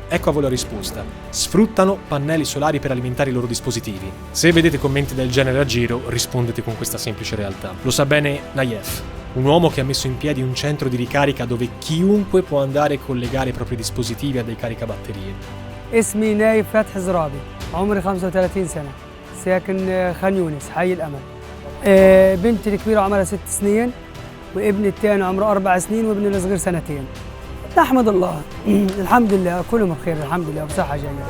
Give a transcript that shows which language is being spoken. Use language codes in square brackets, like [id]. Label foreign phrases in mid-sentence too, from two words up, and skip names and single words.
[it] Ecco a voi la risposta. Sfruttano pannelli solari per alimentare i loro dispositivi. Se vedete commenti del genere a giro, rispondete con questa semplice realtà. Lo sa bene Nayef, un uomo che ha messo in piedi un centro di ricarica dove chiunque può andare e collegare i propri dispositivi a dei caricabatterie. [ar] اسمي نايف فتح زرابي، عمري 35 سنة، ساكن خان يونس حي الأمل. بنتي الكبيرة عمرها 6 سنين، وابني الثاني عمره 4 سنين، وابني الصغير 2 سنين. نحمد الله الحمد لله كلهم بخير الحمد لله بصحة جيدة.